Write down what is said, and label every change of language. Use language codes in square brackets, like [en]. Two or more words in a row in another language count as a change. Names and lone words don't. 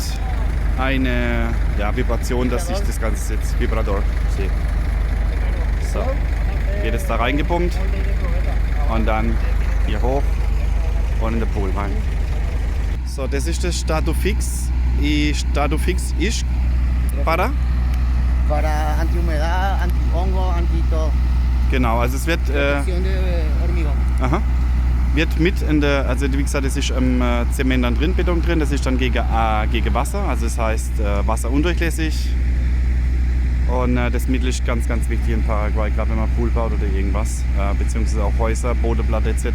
[de] eine Vibration, dass sich das Ganze jetzt Vibrador sieht. So, geht es da reingepumpt und dann hier hoch und in den Pool rein. So, das ist das Statufix. Y Statufix ist para? [es] Para antihumedad, antihongo, anti-todo. [de] Genau, also es wird [es] Protección de hormigón. [de] aha, wird mit in der, also wie gesagt, es ist im Zement dann drin, Beton drin, das ist dann gegen Wasser, also das heißt wasserundurchlässig. Und das Mittel ist ganz, ganz wichtig in Paraguay, gerade wenn man Pool baut oder irgendwas, beziehungsweise auch Häuser, Bodenplatte etc.